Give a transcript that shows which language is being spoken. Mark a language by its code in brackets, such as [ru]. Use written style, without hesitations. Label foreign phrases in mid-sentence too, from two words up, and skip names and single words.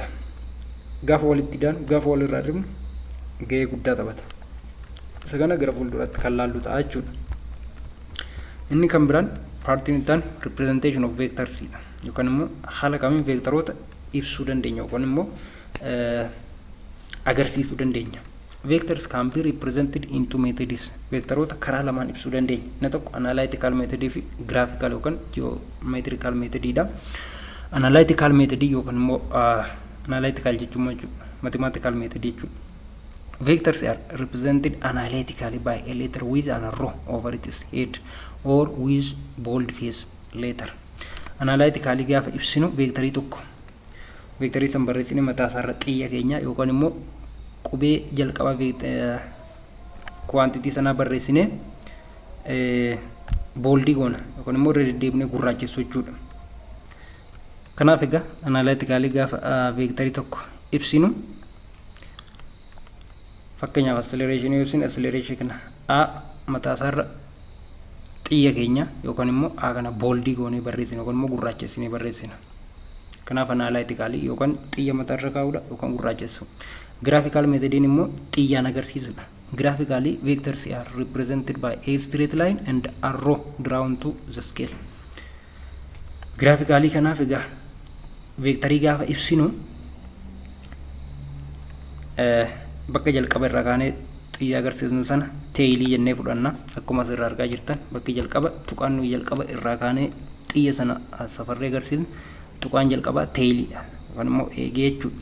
[om] Gaafa walitti daanu, gaafa walirraa dhibnu gahee guddaa taphata. Isa kana gara fuulduraatti kan laallu ta'a jechuudha. Inni kan biraan paartiin itti aanu [en] representation of vectors [om] dha. Yookaan immoo haala kamiin vectoroota ibsuu dandeenya yookaan immoo agarsiisuu dandeenya. [en] Vectors can be represented into methods. [om] Vectoroota karaa lamaan ibsuu dandeenya. Inni tokko [en] analytical method [om] fi graphical yookaan [en] geometrical method [om] dha. [en] Analytical method [om] yookaan immoo analytical jechuun [en] mathematical method [om] jechuudha. [en] Vectors are represented analytically by a letter with an arrow over its head or with bold face letter. [om] Analytically gaafa ibsinu vectorii tokko vectorii san barreessine mataa isaarra xiyya keenya yookaan immoo qubee jalqaba quantity sana barreessine boldii goona yookaan immoo deddeebinee gurraachessu jechuudha. Kanaaf egaa analytically gaafa vectorii tokko ibsinu fakkeenyaaf acceleration yoo ibsine acceleration kana a mataa isaarra xiyya keenya yookaan immoo a kana boldii goonee barreessine yookaan immoo gurraachessinee barreessina. Kanaaf analytically yookaan xiyya mataarra kaa'uudha yookaan gurraachessu. [en] Graphical method [om] immoo xiyyaan agarsiisudha. [en] Graphically vectors are represented by a straight line and arrow drawn to the scale. [om] Graphically kanaaf egaa vectorii gaafa ibsinu bakka jalqaba irraa kaanee xiyya agarsiisnu sana tailii jennee fudhanna. Akkuma asirraa argaa jirtan bakki jalqaba tuqaan nuyi jalqaba irraa kaanee xiyya sana safarree agarsiisnu tuqaan jalqaba tailiidha yookaan immoo eegee jechuudha.